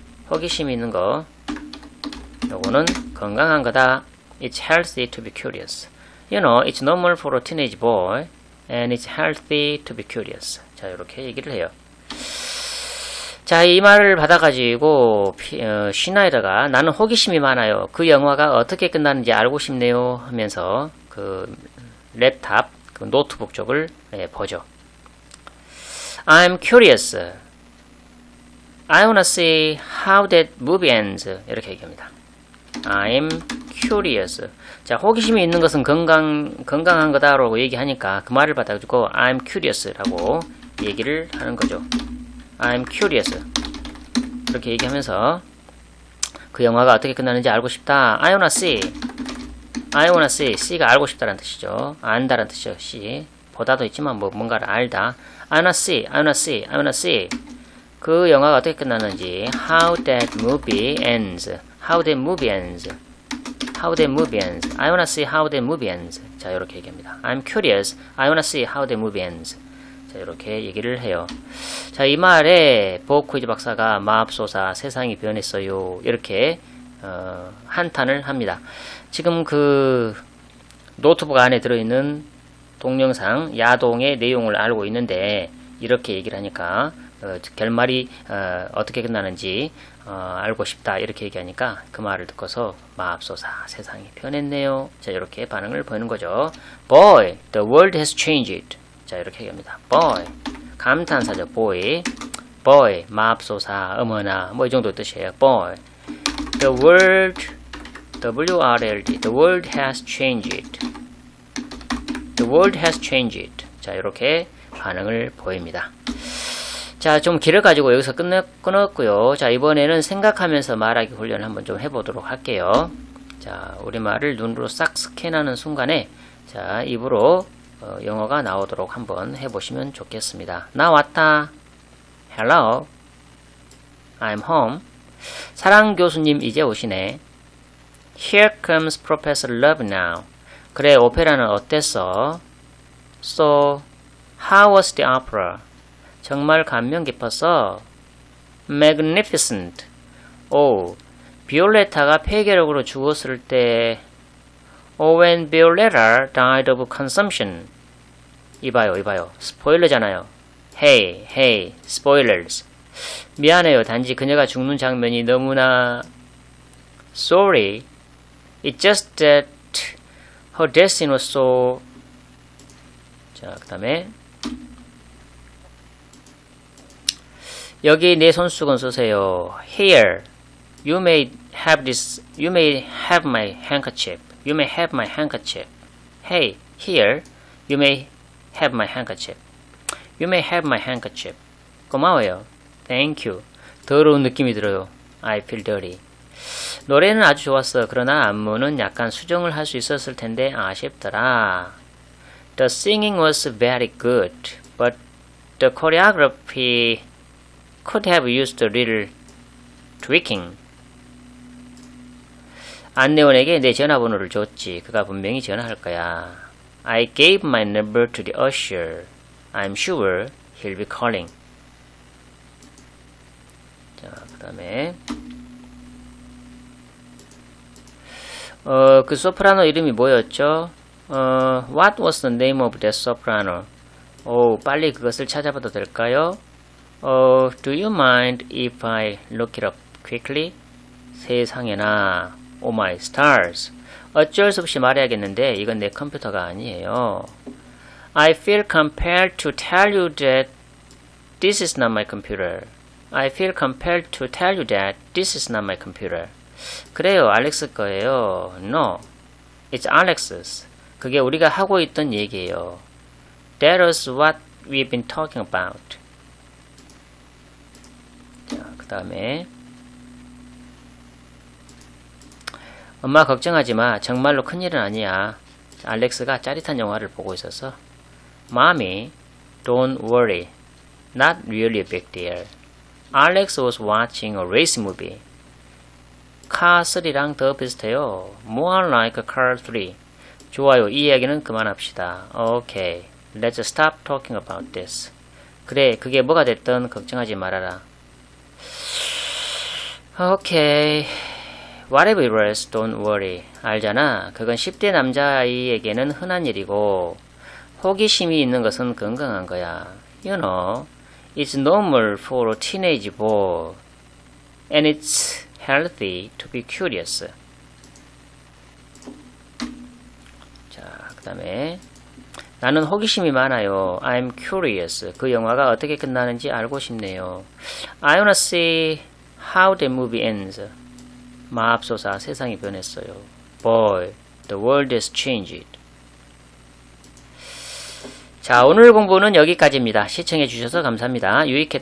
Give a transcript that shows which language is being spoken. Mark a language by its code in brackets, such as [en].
[ko] 호기심이 있는 거, 요거는 건강한 거다. [en] It's healthy to be curious. You know, it's normal for a teenage boy and it's healthy to be curious. [ko] 자, 이렇게 얘기를 해요. 자, 이 말을 받아가지고 슈나이더가 나는 호기심이 많아요. 그 영화가 어떻게 끝나는지 알고 싶네요 하면서 그 랩탑, 그 노트북 쪽을 보죠. [en] I'm curious. I wanna see how that movie ends. [ko] 이렇게 얘기합니다. [en] I'm curious. [ko] 자, 호기심이 있는 것은 건강한 거다라고 얘기하니까 그 말을 받아가지고 [en] I'm curious [ko] 라고 얘기를 하는 거죠. [en] I'm curious. [ko] 그렇게 얘기하면서 그 영화가 어떻게 끝나는지 알고 싶다. [en] I wanna see. I wanna see. [ko] C가 알고 싶다라는 뜻이죠. 안다라는 뜻이죠. C. 보다도 있지만 뭐 뭔가를 알다. [en] I wanna see. I wanna see. I wanna see. [ko] 그 영화가 어떻게 끝나는지. [en] How that movie ends. How that movie ends. How that movie ends. I wanna see how that movie ends. [ko] 자, 이렇게 얘기합니다. [en] I'm curious. I wanna see how that movie ends. [ko] 자, 이렇게 얘기를 해요. 자, 이 말에 보호쿠이즈 박사가 마압소사 세상이 변했어요. 이렇게 한탄을 합니다. 지금 그 노트북 안에 들어있는 동영상 야동의 내용을 알고 있는데 이렇게 얘기를 하니까 결말이 어떻게 끝나는지 알고 싶다 이렇게 얘기하니까 그 말을 듣고서 마압소사 세상이 변했네요. 자, 이렇게 반응을 보이는 거죠. [en] Boy, the world has changed. [ko] 자, 이렇게 얘기합니다. Boy, 감탄사죠. Boy, boy, 마압소사, 어머나 뭐 이 정도 뜻이에요. [en] Boy, the world, W-R-L-D, the world has changed. The world has changed. [ko] 자, 이렇게 반응을 보입니다. 자, 좀 길을 가지고 여기서 끊었고요. 자, 이번에는 생각하면서 말하기 훈련을 한번 좀 해보도록 할게요. 자, 우리말을 눈으로 싹 스캔하는 순간에 자, 입으로 영어가 나오도록 한번 해보시면 좋겠습니다. 나 왔다. Hello. I'm home. 사랑 교수님 이제 오시네. [en] Here comes Professor Love now. [ko] 그래, 오페라는 어땠어? [en] So, how was the opera? [ko] 정말 감명 깊었어. [en] Magnificent. [ko] 오, 비올레타가 폐결핵으로 죽었을 때 [en] when Violetta died of consumption. [ko] 이봐요. 스포일러잖아요. [en] Hey, spoilers. [ko] 미안해요. 단지 그녀가 죽는 장면이 너무나 sorry. [en] It's just that her death was so. [ko] 자, 그 다음에 여기 내 손수건 쓰세요. [en] Here, you may have this. You may have my handkerchief. You may have my handkerchief. Hey, here, you may have my handkerchief. You may have my handkerchief. [ko] 고마워요. [en] Thank you. [ko] 더러운 느낌이 들어요. [en] I feel dirty. [ko] 노래는 아주 좋았어. 그러나 안무는 약간 수정을 할 수 있었을 텐데 아쉽더라. [en] The singing was very good, but the choreography could have used a little tweaking. [ko] 안내원에게 내 전화번호를 줬지. 그가 분명히 전화할 거야. [en] I gave my number to the usher. I'm sure he'll be calling. [ko] 자, 그 다음에 그 소프라노 이름이 뭐였죠? [en] What was the name of that soprano? [ko] 빨리 그것을 찾아봐도 될까요? [en] Do you mind if I look it up quickly? [ko] 세상에나, [en] oh my stars. [ko] 어쩔 수 없이 말해야겠는데 이건 내 컴퓨터가 아니에요. [en] I feel compelled to tell you that this is not my computer. I feel compelled to tell you that this is not my computer. [ko] 그래요, 알렉스 거예요. [en] No, it's Alex's. [ko] 그게 우리가 하고 있던 얘기예요. [en] That was what we've been talking about. [ko] 자, 그 다음에 엄마 걱정하지 마. 정말로 큰일은 아니야. 알렉스가 짜릿한 영화를 보고 있어서 [en] Mommy, don't worry. Not really a big deal. Alex was watching a race movie. [ko] car 3랑 더 비슷해요. [en] More like car 3. [ko] 좋아요. 이 이야기는 그만합시다. [en] Okay, let's stop talking about this. [ko] 그래, 그게 뭐가 됐든 걱정하지 말아라. [en] Okay, whatever it was, don't worry. [ko] 알잖아. 그건 10대 남자아이에게는 흔한 일이고 호기심이 있는 것은 건강한 거야. [en] You know, it's normal for a teenage boy, and it's healthy to be curious. [ko] 자, 그 다음에 나는 호기심이 많아요. [en] I'm curious. [ko] 그 영화가 어떻게 끝나는지 알고 싶네요. [en] I wanna see how the movie ends. [ko] 마압소사, 세상이 변했어요. [en] Boy, the world has changed. [ko] 자, 오늘 공부는 여기까지입니다. 시청해주셔서 감사합니다. 유익했다면 구독과 좋아요 눌러주시면 감사하겠습니다.